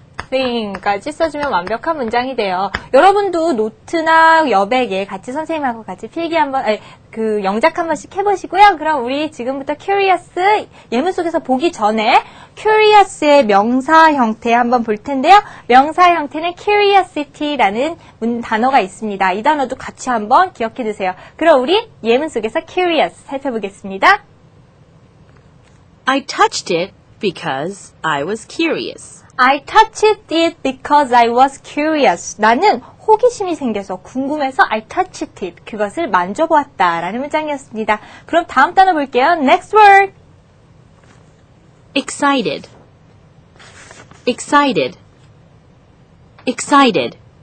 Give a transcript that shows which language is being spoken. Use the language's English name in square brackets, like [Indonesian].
[Korean] everything까지 써주면 완벽한 문장이 돼요. 여러분도 노트나 여백에 같이 선생님하고 같이 필기 한번, 그 영작 한 번씩 해보시고요. 그럼 우리 지금부터 curious 예문 속에서 보기 전에 curious의 명사 형태 한번 볼 텐데요. 명사 형태는 curiosity라는 단어가 있습니다. 이 단어도 같이 한번 기억해 두세요. 그럼 우리 예문 속에서 curious 살펴보겠습니다. [English] I touched it because I was curious. I touched it because I was curious. [Korean] 나는 호기심이 생겨서 궁금해서 [English] I touched it. [Korean] 그것을 만져보았다. 라는 문장이었습니다. 그럼 다음 단어 볼게요. [English] Next word. Excited. Excited. Excited.